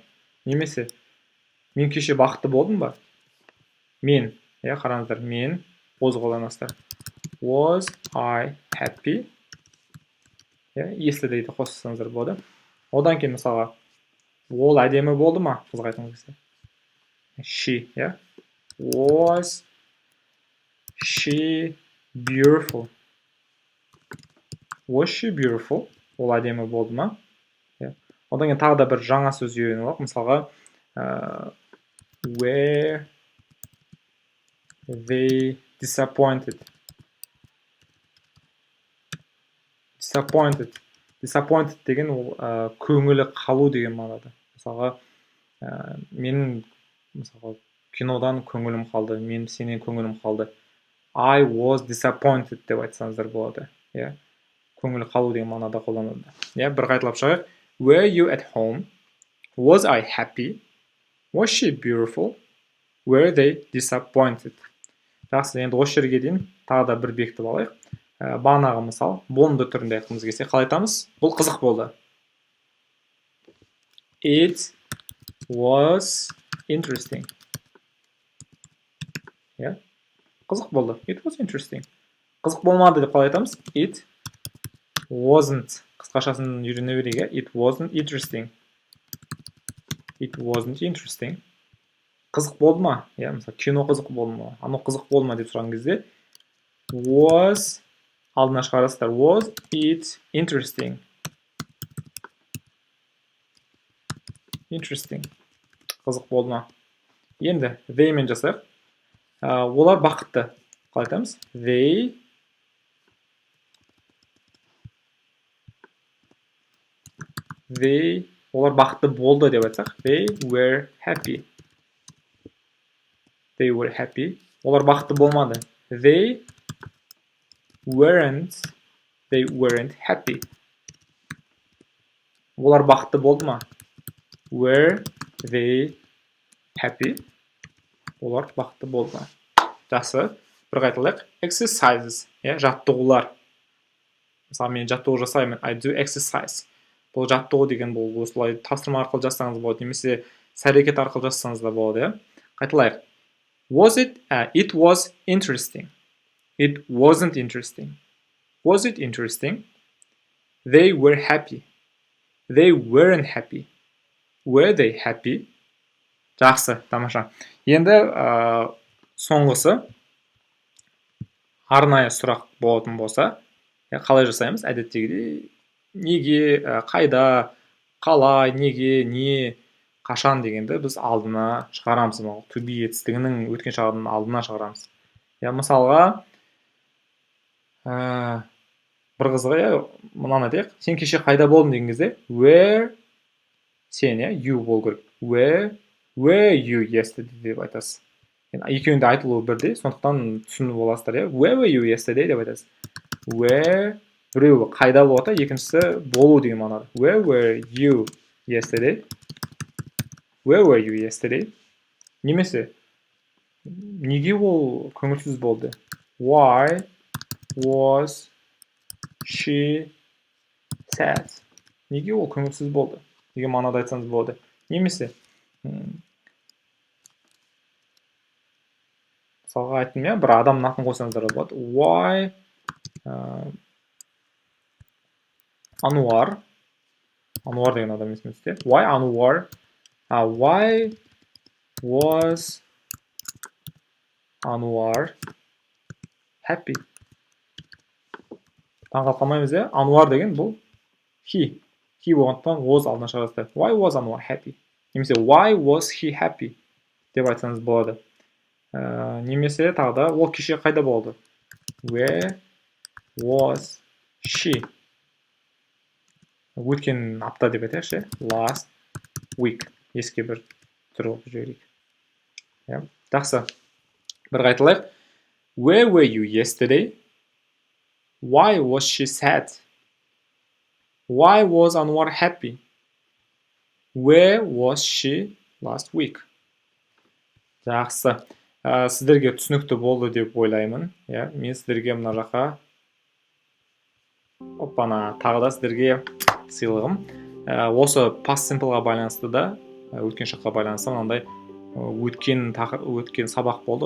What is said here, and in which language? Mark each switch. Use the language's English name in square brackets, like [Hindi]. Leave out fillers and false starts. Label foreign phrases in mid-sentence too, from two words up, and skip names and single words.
[Kazakh] Немесе, мен кеше бақытты болдым ба? Мен, қараңыздар, мен was қолданасыздар. [English] Was I happy? [Kazakh] Если дейді қоссаңыздар болады. Одан кейін мысалға, ол әдемі болды ма? Қызға айтыңыз кезде. [English] She, Was she beautiful? Was she beautiful? [Kazakh] Ол әдемі болды ма? Одан кейін тағы да бір жаңа сөз үйреніп алайық. Мысалға, [English] were they disappointed? [Kazakh] Disappointed деген ол көңілі қалу деген мағынада. Мысалға, менің кинодан көңілім қалды, мен сенен көңілім қалды. [English] I was disappointed [Kazakh] деп айтсаңыздар болады. Көңілі қалу деген мағынада қолданылады. Бір қайталап шығайық. [English] Were you at home? Was I happy? Was she beautiful? Were they disappointed? [Kazakh] Жақсы, енді осы жерге дейін тағы да бір бекітіп алайық. Бағанағы мысал, болымды түрінде айтқымыз келсе, қалай айтамыз? Бұл қызық болды. [English] It was interesting. [Kazakh] Қызық болды. [English] It was interesting. [Kazakh] Қызық болмады деп қалай айтамыз? [English] It wasn't. [Kazakh] Қысқашасын үйрене берейік. [English] It wasn't interesting. It wasn't interesting. [Kazakh] Қызық болды ма? Мысалы, кино қызық болды ма? Анау қызық болды ма деп сұраған кезде was алдына шығарасыздар. [English] Was it interesting? Interesting. [Kazakh] Қызық болды ма? Енді they мен жасайық. Олар бақытты. Қалай айтамыз? Олар бақытты болды деп айтсақ. [English] They were happy. They were happy. [Kazakh] Олар бақытты болмады. [English] They weren't happy. [Kazakh] Олар бақытты болды ма? [English] Were they happy? [Kazakh] Олар бақытты болды ма? жақсы. Бір қайталайық. Exercises, жаттығулар. Мысалы, мен жаттығу жасаймын. [English] I do exercise. [Kazakh] Бұл жаттығу деген бұл осылай тапсырма арқылы жазсаңыз болады, немесе іс-әрекет арқылы жазсаңыз да болады. Қайталайық. [English] It was interesting. It wasn't interesting. Was it interesting? They were happy. They weren't happy. Were they happy? [Kazakh] Жақсы, тамаша. Енді соңғысы арнайы сұрақ болатын болса, қалай жасаймыз? Әдеттегідей неге, қайда, қалай, неге, не, қашан дегенді біз алдына шығарамыз. [English] To be [Kazakh] етістігінің өткен шағының алдына шығарамыз. Мысалға, бір қызығы, мынаны айтайық. Сен кеше қайда болдың деген кезде, where, сен, you бол керек. [English] Where you yesterday [Kazakh] деп айтасыз. Екеуінде айтылуы бірдей, сондықтан түсініп боласыздар. [English] Where were you yesterday [Kazakh] деп айтасыз. Where, біреуі қайда болса, екіншісі болу деген мағынада. [English] Where were you yesterday? Where were you yesterday? [Kazakh] Немесе, неге ол көңілсіз болды? [English] Why was she sad? [Kazakh] Неге ол көңілсіз болды? Деген мағынада айтсаңыз болады. Немесе, мысалға айттым, бір адамның атын қойсаңыздар болады. Why Ануар деген адам есімізде. [English] Why Ануар? Why was Ануар happy? [Kazakh] Таңғалқамаймыз, Ануар деген бұл he. He болғандықтан was алдына шығарасыздар. [English] Why was Ануар happy? Немесе why was he happy? [Kazakh] Деп айтсаңыз болады. Немесе тағы да ол кеше қайда болды? [English] Where was she? [Kazakh] Өткен апта деп айтайықшы. [English] Last week. [Kazakh] Еске бір түр болып жіберейік. Жақсы. Бір қайталайық. [English] Where were you yesterday? Why was she sad? Why was Anwar happy? Where was she last week? [Kazakh] Жақсы. Сіздерге түсінікті болды деп ойлаймын. Мен сіздерге мына жаққа тағы да сіздерге сыйлығым. Осы [English] past simpleға [Kazakh] байланысты да, өткен шаққа байланысты мынандай өткен сабақ болды.